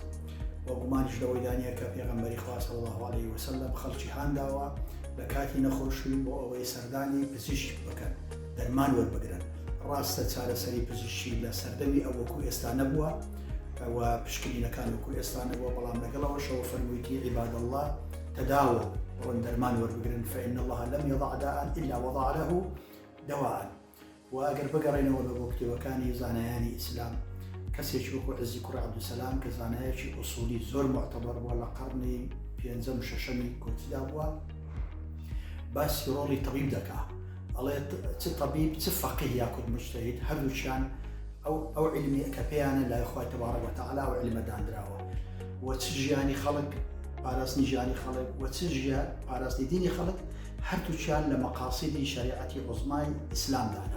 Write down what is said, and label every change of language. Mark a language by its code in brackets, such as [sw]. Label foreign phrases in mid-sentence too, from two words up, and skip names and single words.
[ckb] و گومانیش لەوەی دانیە کە پێغەمبەری خوا [ar] صلی الله علیه وسلم [ckb] خەڵکی هانداوە لە کاتی نەخۆشی بۆ ئەوەی سەردانی پزیشک بکەن، دەرمان وەربگرن. ڕاستە چارەسەری پزیشکی لە سەردەمی ئەو وەکو ئێستا نەبووە و پشکنینەکان وەکو ئێستا نەبووە، بەڵام لەگەڵەوەشەوە فەرموویەتی [ar] عیباد الله تەداوە، [ckb] ڕۆن دەرمان وەربگرن، [ar] فإن الله لم يضع داء إلا وضع له دواء. [ckb] و ئەگەر بگەڕێنەوە بە بۆ کتێبەکانی زانایانی ئیسلام، کەسێکی وەکو عەزی کوڕی عەبدولسەلام کە زانایەکی ئوسولی زۆر معتەبەر بووە لە قەرنی پێنجەم شەشەمی کۆچیدا بووە، باسی ڕۆڵی تەبیب دەکا. ئەڵێ چ تەبیب چ فەقیه یاکوت مجتەهید، هەردووچیان ئەو علمی کە پێیانە لای خوای [ar] تبارەک وتعالی [ckb] و علمە دانراوە، و چ ژیانی خەڵک، پاراستنی ژیانی خەڵک و چ پاراستنی دینی خەڵک، هەردووچیان لە مەقاسیدی شەریعەتی عوزمای ئیسلامدانە.